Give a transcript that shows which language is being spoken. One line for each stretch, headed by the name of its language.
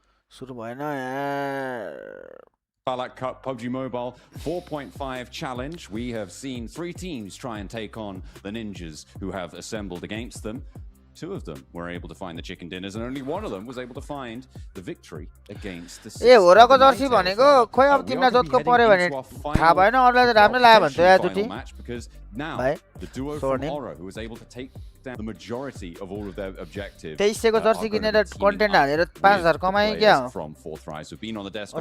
Nepali: सुरु भएन यार
English: Falak Cup PUBG Mobile 4.5 challenge. We have seen 3 teams try and take on the ninjas who have assembled against them. 2 of them were able to find the chicken dinners, and only one of them was able to find the victory against the
Nepali: A होराको Jersey भनेको खोइ अब तिमीलाई जोतको पर्यो भने थाहा भएन अरूलाई त राम्रो लाग्यो भन्छ या जुटी
English: because now the duo from HORAA, who was able to take down the majority of all of their objectives,
Nepali: 2300 को जर्सी किनेर कन्टेन्ट हालेर 5000 कमाए क्या हो
English: from Fourth Rise who've been on the desk